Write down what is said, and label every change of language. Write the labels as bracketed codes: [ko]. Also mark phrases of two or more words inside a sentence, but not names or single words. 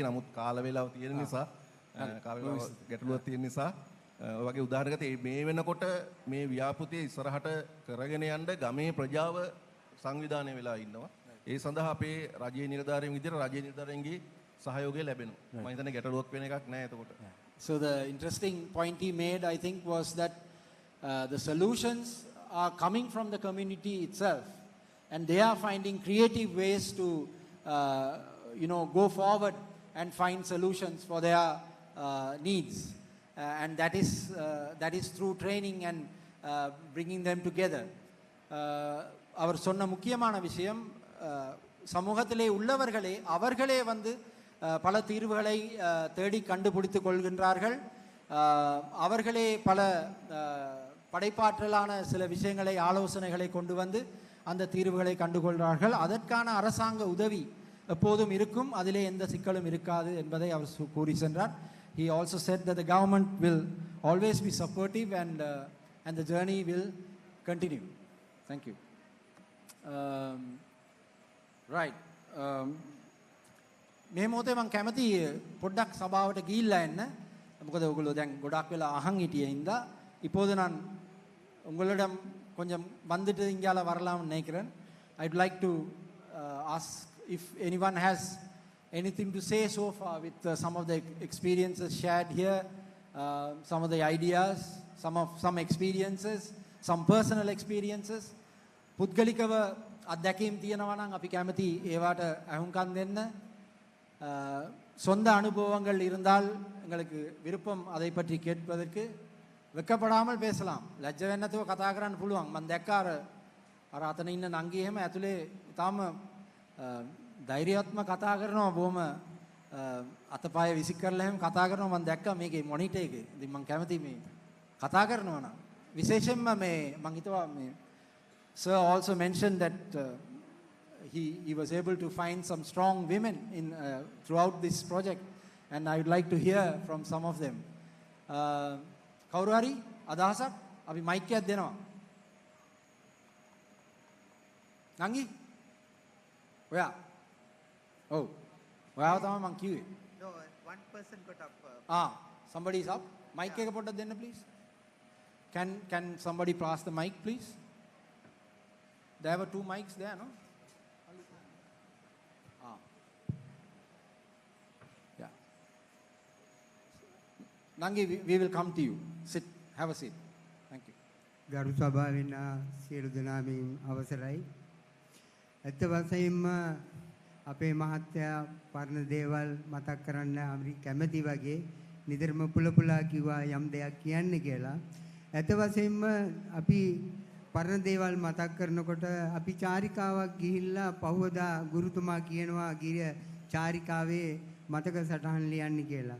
[si] නමුත් කාල වේලාව තියෙන නිසා ගැටලුවක් තියෙන නිසා ඔය වගේ උදාහරණ ගත්තේ මේ වෙනකොට මේ ව්‍යාපෘතිය ඉස්සරහට කරගෙන යන්න ගමේ ප්‍රජාව සංවිධානය වෙලා ඉන්නවා. ඒ සඳහා අපේ රජයේ නිලධාරීන් විදිහට රජයේ නිලධාරීන්ගේ සහයෝගය ලැබෙනවා. මම හිතන්නේ ගැටලුවක් වෙන එකක් නෑ එතකොට. [en] So the interesting point he made I think was that the solutions are coming from the community itself and they are finding creative ways to go forward and find solutions for their needs and that is through training and bringing them together. [ta] அவர் சொன்ன முக்கியமான விஷயம் சமூகத்திலே உள்ளவர்களே அவர்களே வந்து பல தீர்வுகளை தேடி கண்டுபிடித்துக் கொள்கின்றார்கள். அவர்களே பல படைப்பாற்றலான சில விஷயங்களை ஆலோசனைகளை கொண்டு வந்து அந்த தீர்வுகளை கண்டுகொள்கிறார்கள். அதற்கான அரசாங்க உதவி எப்போதும் இருக்கும். அதிலே எந்த சிக்கலும் இருக்காது என்பதை அவர் கூறி சென்றார். [en] He also said that the government will always be supportive and the journey will continue. Thank you. Right. [si] මේ මොහොතේ මම කැමති පොඩ්ඩක් සභාවට ගිහිල්ලා එන්න. මොකද ඔයගොල්ලෝ දැන් ගොඩක් වෙලා අහන් හිටියේ ඉඳා [ta] இப்போது நான் உங்களிடம் கொஞ்சம் வந்துட்டு இங்கால வரலாம்னு நினைக்கிறேன். [en] I'd like to ask if anyone has anything to say so far with some of the experiences shared here, some of the ideas, some experiences some personal experiences. [si] පුද්ගලිකව අත්දැකීම් තියෙනවා නම් අපි කැමති ඒවට අහුම්කම් දෙන්න. [ta] சொந்த அனுபவங்கள் இருந்தால் எங்களுக்கு விருப்பம் அதை பற்றி கேட்பதற்கு. வெக்கப்படாமல் பேசலாம். [si] ලැජ්ජ වෙන්නේ නැතුව කතා කරන්න පුළුවන්. මම දැක්ක අර අතන ඉන්න නංගි එහෙම ඇතුලේ තාම ධෛර්යයත්ම කතා කරනවා. බොහොම අතපය විසික් කරලා එහෙම කතා කරනවා. මම දැක්කා මේකේ මොනිටර් එකේ. ඉතින් මම කැමති මේ කතා කරනවා නම් විශේෂයෙන්ම මේ මම හිතුවා මේ [en] Sir also mentioned that he was able to find some strong women in throughout this project, and I would like to hear from some of them. [si] කවුරු හරි අදහසක් අපි මයික් එකක් දෙනවා. නංගි ඔයා ඔව් ඔයාව තමයි මං කිව්වේ. [en] No, one person got up. Somebody is up. [si] Mic එක පොඩ්ඩක් දෙන්න [en] please. Can somebody pass the mic please? There were 2 mics there, no? Yeah. Nangi, we will come to you. Sit, have a seat. Thank you. [si] ගරු සභාවෙන් සියලු දෙනාමින් අවසරයි. ඇත්ත වශයෙන්ම අපේ මහත්තයා පරණ දේවල් මතක් කරන්න අපි කැමැති වගේ නිතරම පුලපුලා කිව්වා යම් දෙයක් කියන්න කියලා. ඇත්ත වශයෙන්ම අපි පරණ දේවල් මතක් කරනකොට අපි චාරිකාවක් ගිහිල්ලා පහවදා ගුරුතුමා කියනවා ගිරිය චාරිකාවේ මතක සටහන් ලියන්න කියලා.